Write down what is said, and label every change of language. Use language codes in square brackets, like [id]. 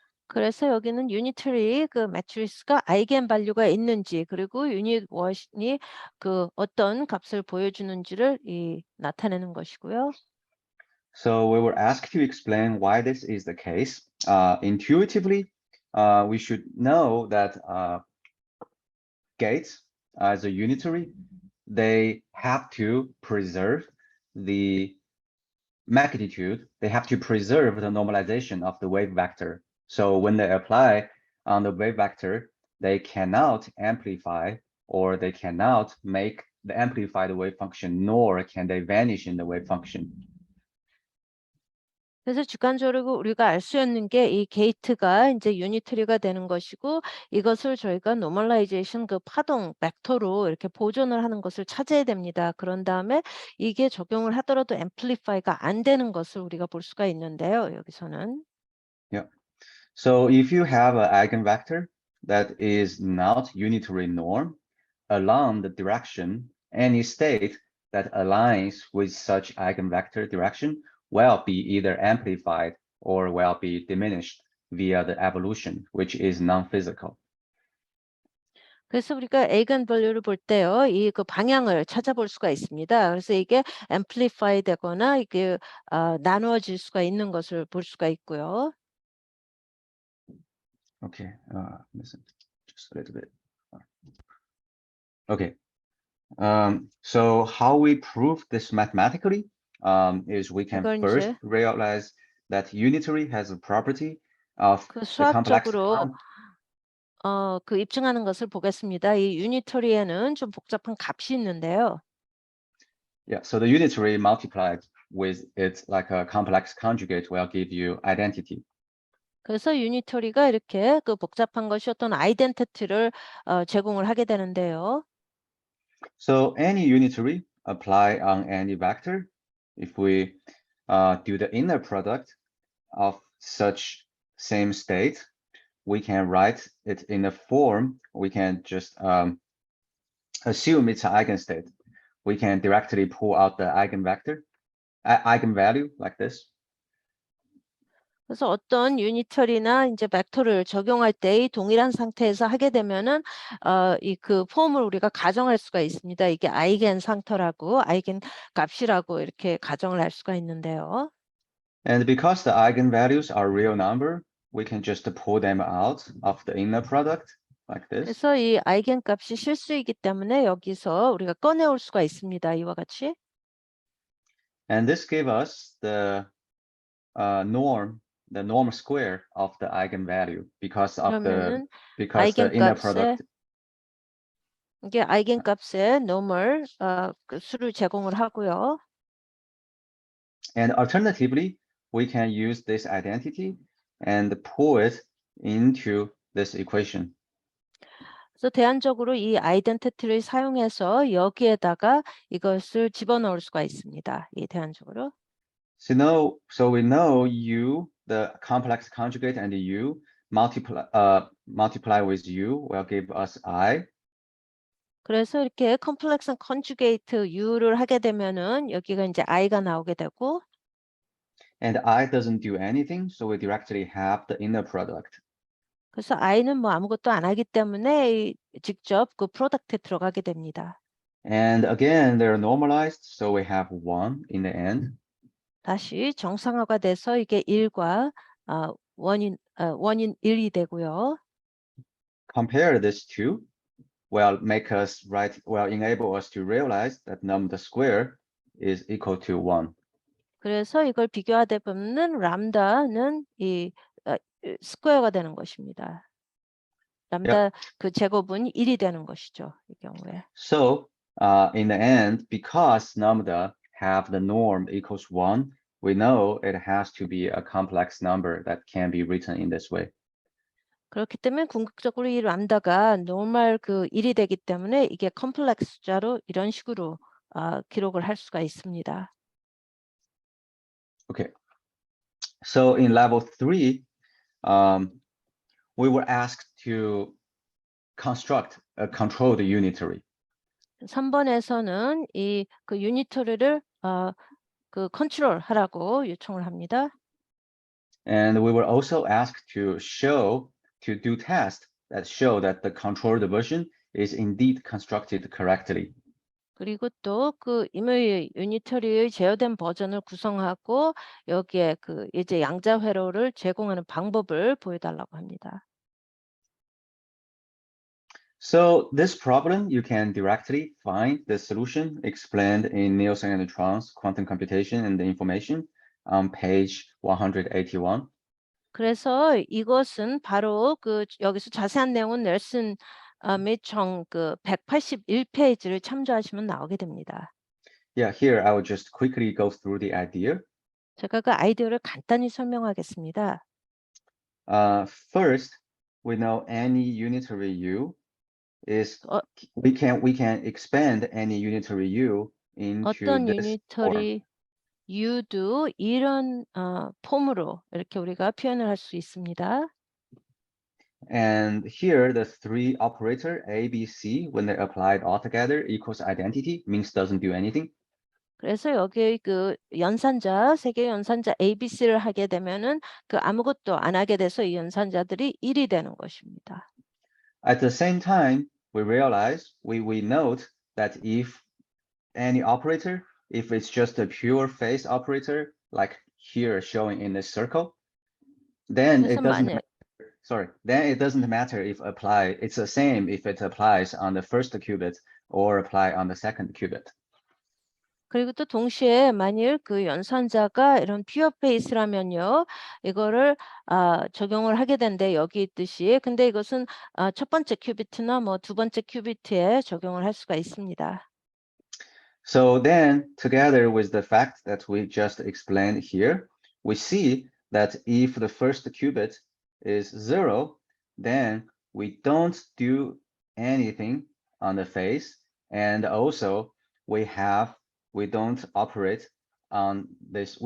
[ko] 그래서 여기는 유니터리 그 매트리스가 아이겐 발류가 있는지 그리고 유닛 원이 그 어떤 값을 보여주는지를 나타내는 것이고요. [en] So we were asked to explain why this is the case. Intuitively, we should know that gates as a unitary, they have to preserve the magnitude. They have to preserve the normalization of the wave vector. So when they apply on the wave vector, they cannot amplify or they cannot make the amplified wave function, nor can they vanish in the wave function. [ko] 그래서 주관적으로 우리가 알 수 있는 게 이 게이트가 이제 유니터리가 되는 것이고 이것을 저희가 노멀라이제이션 그 파동 벡터로 이렇게 보존을 하는 것을 찾아야 됩니다. 그런 다음에 이게 적용을 하더라도 앰플리파이가 안 되는 것을 우리가 볼 수가 있는데요. 여기서는 [en] So if you have an eigenvector that is not unitary norm along the direction, any state that aligns with such eigenvector direction will be either amplified or will be diminished via the evolution, which is non-physical. [ko] 그래서 우리가 에이겐 밸류를 볼 때요, 이 그 방향을 찾아볼 수가 있습니다. 그래서 이게 앰플리파이 되거나 이게 나누어질 수가 있는 것을 볼 수가 있고요. [en] Okay, listen, just a little bit. Okay, so how we prove this mathematically is we can [ko] 이걸 [en] first [ko] 이제 [en] realize that unitary has a property of 그 the complex. [ko] 수학적으로 그 입증하는 것을 보겠습니다. 이 유니터리에는 좀 복잡한 값이 있는데요. [en] Yeah, so the unitary multiplied with its like a complex conjugate will give you identity. [ko] 그래서 유니터리가 이렇게 그 복잡한 것이 어떤 아이덴티티를 제공을 하게 되는데요. [en] So any unitary apply on any vector. If we do the inner product of such same state, we can write it in a form. We can just assume it's an eigenstate. We can directly pull out the eigenvector, eigenvalue like this. [ko] 그래서 어떤 유니터리나 이제 벡터를 적용할 때 이 동일한 상태에서 하게 되면은 이 그 폼을 우리가 가정할 수가 있습니다. 이게 아이겐 상터라고 아이겐 값이라고 이렇게 가정을 할 수가 있는데요. [en] And because the eigenvalues are real number, we can just pull them out of the inner product like this. [ko] 그래서 이 아이겐 값이 실수이기 때문에 여기서 우리가 꺼내올 수가 있습니다. 이와 같이. [en] And this gave us the norm square of the eigenvalue because of the [ko] 그러면은 [en] inner [ko] 아이겐값의 [en] product. [ko] 이게 아이겐 값의 노멀 그 수를 제공을 하고요. [en] And alternatively, we can use this identity and pull it into this equation. [ko] 그래서 대안적으로 이 아이덴티티를 사용해서 여기에다가 이것을 집어넣을 수가 있습니다. 이 대안적으로. [en] So we know U, the complex conjugate, and U multiply with U will give us I. [ko] 그래서 이렇게 컴플렉스 컨주게이트 U를 하게 되면은 여기가 이제 I가 나오게 되고 [en] And I doesn't do anything, so we directly have the inner product. [ko] 그래서 I는 뭐 아무것도 안 하기 때문에 직접 그 프로덕트에 들어가게 됩니다. [en] And again, they're normalized, so we have 1 in the end. [ko] 다시 정상화가 돼서 이게 1과 원인 1이 되고요. [en] Compare this two, will enable us to realize that num the square is equal to 1. [ko] 그래서 이걸 비교하다 보면 람다는 이 스퀘어가 되는 것입니다. 람다 그 제곱은 1이 되는 것이죠. 이 경우에. [en] So in the end, because lambda have the norm equals 1, we know it has to be a complex number that can be written in this way. [ko] 그렇기 때문에 궁극적으로 이 람다가 노멀 그 1이 되기 때문에 이게 컴플렉스 숫자로 이런 식으로 기록을 할 수가 있습니다. [en] Okay. So in level 3, we were asked to construct a controlled unitary. [ko] 3번에서는 이 그 유니터리를 그 컨트롤 하라고 요청을 합니다. [en] And we were also asked to do tests that show that the controlled version is indeed constructed correctly. [ko] 그리고 또 그 임의 유니터리의 제어된 버전을 구성하고 여기에 그 이제 양자 회로를 제공하는 방법을 보여달라고 합니다. [en] So this problem, you can directly find the solution explained in Nielsen and Tron's Quantum Computation and the Information on page 181. [ko] 그래서 이것은 바로 그 여기서 자세한 내용은 넬슨 및 정 그 181페이지를 참조하시면 나오게 됩니다. [en] Yeah, here I will just quickly go through the idea. [ko] 제가 그 아이디어를 간단히 설명하겠습니다. [en] First, we know any unitary U is 어, we can expand any unitary U into [ko] 어떤 [en] this form. [ko] 유니터리 U도 이런 폼으로 이렇게 우리가 표현을 할 수 있습니다. [en] And here the three operator A, B, C when they're applied all together equals identity means doesn't do anything. [ko] 그래서 여기 그 연산자 세 개의 연산자 ABC를 하게 되면은 그 아무것도 안 하게 돼서 이 연산자들이 1이 되는 것입니다. [en] At the same time, we realize we note that if any operator, if it's just a pure phase operator, like here showing in this circle, then [ko] 그래서 [en] it doesn't [ko] 만약 [en] then it doesn't matter if it's the same if it applies on the first qubit or apply on the second qubit. [ko] 그리고 또 동시에 만일 그 연산자가 이런 퓨어 페이스라면요, 이거를 적용을 하게 된대 여기 있듯이. 근데 이것은 첫 번째 큐비트나 뭐 두 번째 큐비트에 적용을 할 수가 있습니다. [en] So then, together with the fact that we just explained here, we see that if the first qubit is 0, then we don't do anything on the phase, and also we don't operate on this.